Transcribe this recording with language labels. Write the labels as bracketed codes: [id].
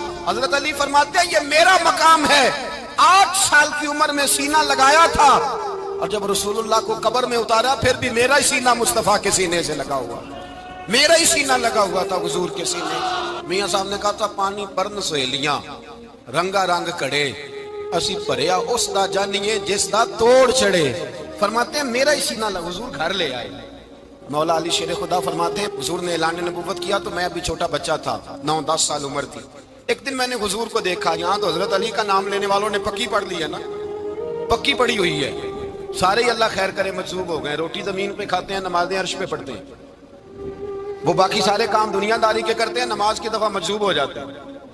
[ur] حضرت علی فرماتے ہیں یہ میرا مقام ہے, 8 سال کی عمر میں سینہ لگایا تھا اور جب رسول اللہ کو قبر میں اتارا پھر بھی میرا ہی سینہ مصطفیٰ کے سینے سے لگا ہوا, میرا ہی سینہ لگا ہوا تھا حضور کے سینے. [pa] میاں صاحب نے کہا تھا پانی پرن سہیلیاں رنگا رنگ کڑے, اسی پریا اس دا جانیے جس دا توڑ چڑے. [ur] فرماتے ہیں میرا ہی سینہ لگا, حضور گھر لے آئے. مولا علی شیر خدا فرماتے ہیں حضور نے اعلان نبوت کیا تو میں ابھی چھوٹا بچہ تھا, 9-10 سال عمر تھی. ایک دن میں نے حضور کو دیکھا, یہاں تو حضرت علی کا نام لینے والوں نے پکی پڑھ لی ہے نا, پکی پڑھی ہوئی ہے, سارے ہی اللہ خیر کرے مجذوب ہو گئے, روٹی زمین پہ کھاتے ہیں, نمازیں عرش پہ پڑھتے ہیں, وہ باقی سارے کام دنیا داری کے کرتے ہیں, نماز کی دفعہ مجذوب ہو جاتے ہیں.